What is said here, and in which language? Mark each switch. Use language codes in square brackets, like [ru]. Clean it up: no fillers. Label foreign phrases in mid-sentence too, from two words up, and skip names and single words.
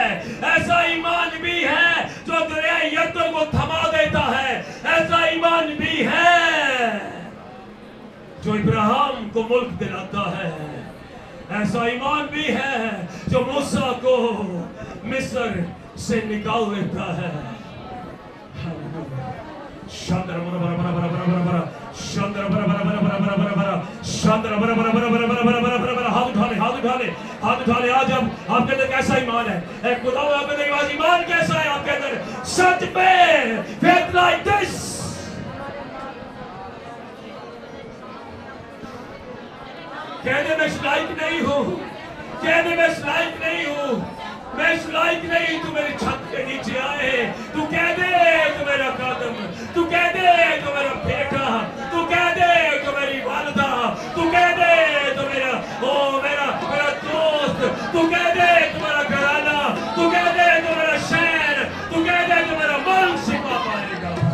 [hi] ऐसा ईमान भी है जो दरिया यरदन को थमा देता है। ऐसा ईमान भी है जो इब्राहिम को मुल्क दिलाता है। ऐसा ईमान भी है जो मूसा को मिस्र से निकाल देता है। शांदर बरा बरा बरा बरा बरा बरा, शांदर बरा बरा बरा बरा बरा बरा बरा, शांदर बरा बरा बरा बरा बरा बरा बरा बरा। हाथ उठा ले, हाथ उठा ले, हाथ उठा ले। आज अब आपके अंदर कैसा ईमान है? एक खुदा आपके अंदर आज ईमान कैसा है आपके अंदर? सच पे [en] faith like this, [hi] इस लायक नहीं हूँ, कह दे मैं इस लायक नहीं हूँ, मैं इस लायक नहीं तू मेरी छत के नीचे आए, तू कह दे तू मेरा कादम, तू कह दे तू मेरा बेटा, तू कह दे तू मेरी वालदा, तू कह दे तू मेरा मेरा दोस्त, तू कह दे तू मेरा घराना, तू कह दे तू मेरा शहर, तू कह दे तू मेरा मन शिफा पाएगा।